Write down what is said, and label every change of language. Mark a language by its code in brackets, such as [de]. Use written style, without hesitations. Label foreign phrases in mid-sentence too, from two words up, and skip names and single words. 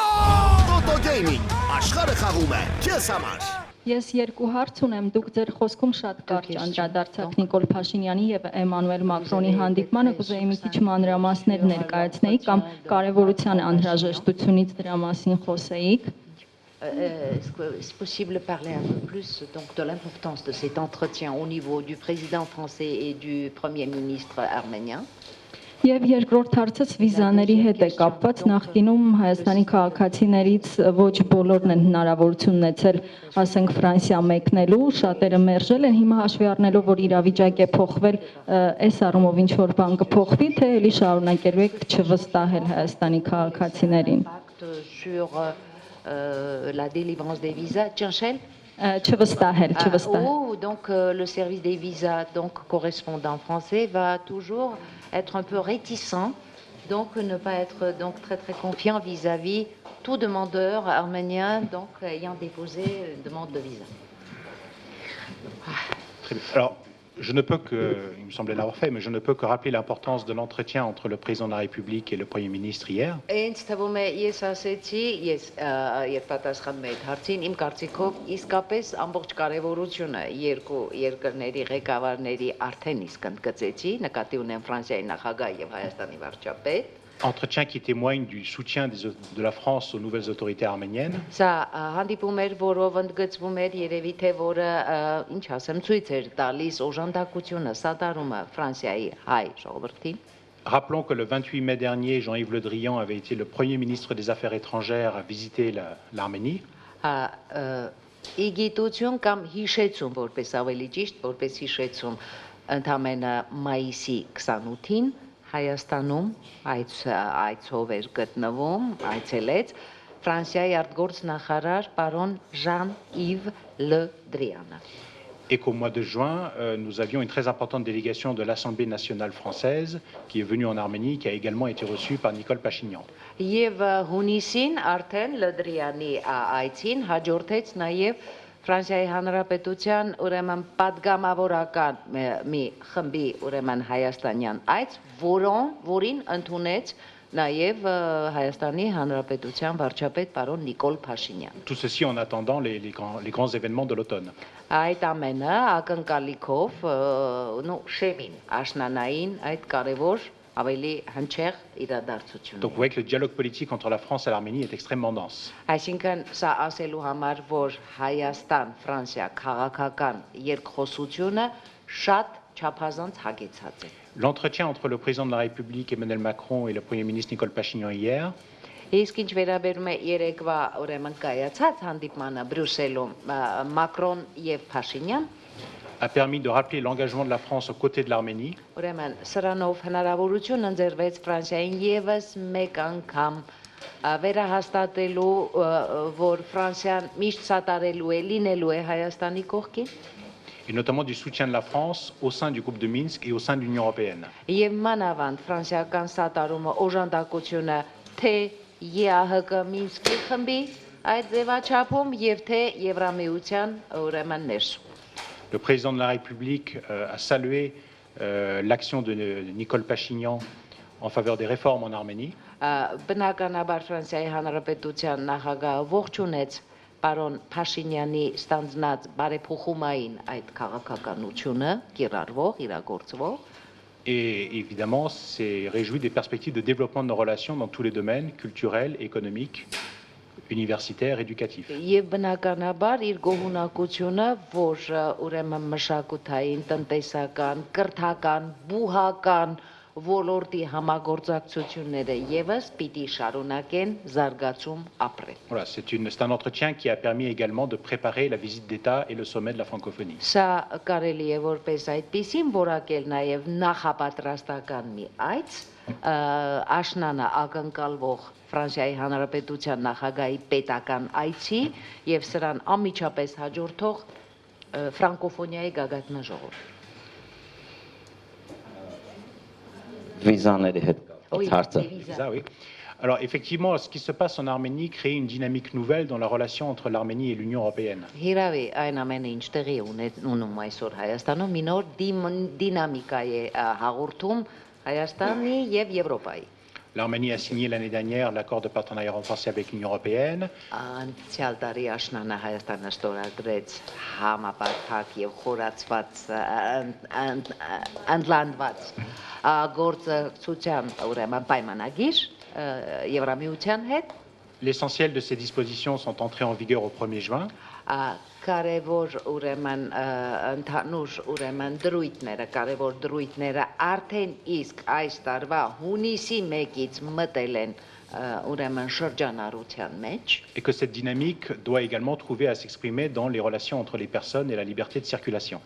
[hy] Toto Gaming, աշխարհը խաղում է քեզ համար։ Ես երկու հարց ունեմ, դուք ձեր խոսքում շատ կարճ անդրադարձաք Նիկոլ Փաշինյանի եւ Էմանուել Մակրոնի հանդիպմանը, կուզեի մի քիչ մանրամասներ ներկայացնեիք կամ կարևորության անհրաժեշտությունից դրա մասին խոսեիք։ [fr] Est-ce que c'est possible de parler un peu plus donc, de l'importance de cet entretien au niveau du président français et du Premier ministre arménien? [hy] Եվ երկրորդ հարցս վիզաների հետ է կապված, նախկինում Հայաստանի քաղաքացիներից ոչ բոլորն են հնարավորություն ունեցել, ասենք Ֆրանսիա մեկնելու, շատերը մերժել են, հիմա հաշվի առնելով, որ իրավիճակ է փոխվել, այս առումով ինչ որ բան կփոխվի, թե էլի շարունակելու եք չվստահել Հայաստանի քաղաքացիներին։ [fr] Sur la délivrance des visas, Tchanchel? [hy] Չվստահել, չվստահել։ [fr] Oh, donc le service des visas, donc correspondant français, va toujours être un peu réticent, donc ne pas être donc très confiant vis-à-vis tout demandeur arménien donc ayant déposé une demande de visa. Très bien. Alors, je ne peux que, il me semblait l'avoir fait, mais je ne peux que rappeler l'importance de l'entretien entre le président de la République et le Premier ministre hier. [hy] Ինձ թվում է ես ասեցի, ես երբ պատասխանում եմ այդ հարցին, իմ կարծիքով իսկապես ամբողջ կարևորությունը երկու երկրների ղեկավարների արդեն իսկ ընդգծեցի, նկատի ունեմ Ֆրանսիայի նախագահ եւ Հայաստանի վարչապետ։ [fr] Entretien qui témoigne du soutien de la France aux nouvelles autorités arméniennes. [hy] Սա հանդիպում էր, որով ընդգծվում էր երևի թե որը ինչ ասեմ, ցույց էր տալիս օժանդակությունը, սատարումը Ֆրանսիայի հայ ժողովրդին։ [fr] Rappelons que le 28 mai dernier, Jean-Yves Le Drian avait été le Premier ministre des Affaires étrangères à visiter l'Arménie. [hy] Իգիտություն կամ հիշեցում, որպես ավելի ճիշտ, որպես հիշեցում ընդամենը մայիսի 28-ին Հայաստանում այցով էր գտնվում, այցելեց Ֆրանսիայի արտգործնախարար պարոն Jean-Yves Le Drian-ը։ [fr] Et qu'au mois de juin, nous avions une très importante délégation de l'Assemblée nationale française qui est venue en Arménie, qui a également été reçue par Nicole Pachinian. [hy] Եվ հունիսին արդեն Le Drian-ի այցին հաջորդեց նաև Ֆրանսիայի Հանրապետության ուրեմն պատգամավորական մի խմբի ուրեմն հայաստանյան այց, որին ընդունեց նաև Հայաստանի Հանրապետության վարչապետ պարոն Նիկոլ Փաշինյան։ [fr] Tout ceci en attendant les grands événements de l'automne. [hy] Այդ ամենը ակնկալիքով շեմին, աշնանային այդ կարևոր ավելի հնչեղ իրադարձություն։ [fr] Donc vous voyez que le dialogue politique entre la France et l'Arménie est extrêmement dense. [hy] Այսինքն սա ասելու համար, որ Հայաստան-Ֆրանսիա քաղաքական երկխոսությունը շատ չափազանց հագեցած է։ [fr] L'entretien entre le président de la République Emmanuel Macron et le Premier ministre Nicole Pachinian hier [hy] Իսկ ինչ վերաբերում է երեկվա ուրեմն կայացած հանդիպմանը Բրյուսելում Մակրոն եւ Փաշինյան, [fr] a permis de rappeler l'engagement de la France aux côtés de l'Arménie. [hy] Ուրեմն սրանով հնարավորություն ընձեռվեց Ֆրանսիային եւս մեկ անգամ վերահաստատելու, որ Ֆրանսիան միշտ սատարելու է, լինելու է Հայաստանի կողքին։ [fr] Et notamment du soutien de la France au sein du groupe de Minsk et au sein de l'Union européenne. [hy] Եվ մանավանդ ֆրանսիական սատարումը օժանդակությունը թե ԵԱՀԿ Մինսկի խմբի այդ ձևաչափում եւ թե Եվրամիության ուրեմն ներսում։ [fr] Le président de la République a salué l'action de Nicole Pachinian en faveur des réformes en Arménie. [hy] Բնականաբար Ֆրանսիայի Հանրապետության նախագահը ողջունեց պարոն Փաշինյանի ստանձնած բարեփոխումային այդ քաղաքականությունը, կիրառվող, իրագործվող։ [fr] Et évidemment, s'est réjoui des perspectives de développement de nos relations dans tous les domaines, culturels, économiques, universitaires, éducatifs. [hy] Եվ բնականաբար իր գոհունակությունը, որ ուրեմն մշակութային, տնտեսական, կրթական, բուհական ոլորտի համագործակցությունները եւս պիտի շարունակեն զարգացում ապրել։ [fr] Voilà, c'est un entretien qui a permis également de préparer la visite d'État et le sommet de la francophonie. [hy] Սա կարելի է որպես այդպեսին որակել նաև նախապատրաստական մի այց, աշնանը ակնկալվող Ֆրանսիայի Հանրապետության նախագահի պետական այցի եւ սրան անմիջապես հաջորդող ֆրանկոֆոնիայի գագաթնաժողով։ Վիզաների հետ հարցը։ [fr] Ça, oui. Alors effectivement, ce qui se passe en Arménie crée une dynamique nouvelle dans la relation entre l'Arménie et l'Union européenne. [hy] Հիրավի այն ամենը ինչ տեղի ունում այսօր Հայաստանում մի նոր դինամիկա է հաղորդում Հայաստանի եւ Եվրոպայի։ [fr] L'Arménie a signé l'année dernière l'accord de partenariat renforcé avec l'Union européenne. [hy] Անցյալ տարի աշնանը Հայաստանը ստորագրեց համապարփակ եւ խորացված ընդլանդված գործընկերության ուրեմն պայմանագիր Եվրամիության հետ [fr] L'essentiel de ces dispositions sont entrées en vigueur au 1er juin. [hy] կարևոր ուրեմն ընդհանուր ուրեմն կարևոր դրույթները արդեն իսկ այս տարվա հունիսի 1-ից մտել են ուրեմն շրջանառության մեջ [fr] Et que cette dynamique doit également trouver à s'exprimer dans les relations entre les personnes et la liberté de circulation.